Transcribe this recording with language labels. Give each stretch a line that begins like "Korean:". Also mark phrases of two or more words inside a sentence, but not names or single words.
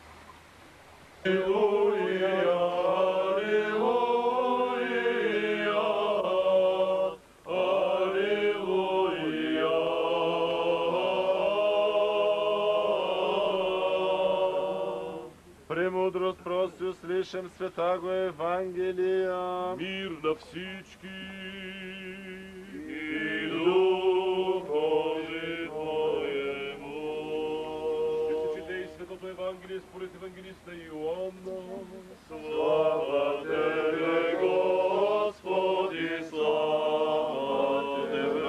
Church Slavic: Алелуя, алелуя, алелуя. Премудрост просто услышим святаго Евангелия.
Bulgarian: Мир на всички
Church Slavic: и духове Твоему.
Bulgarian: Ще се чете и Светото Евангелие според евангелиста Иоанна.
Church Slavic: Слава Тебе, Господи, слава Тебе.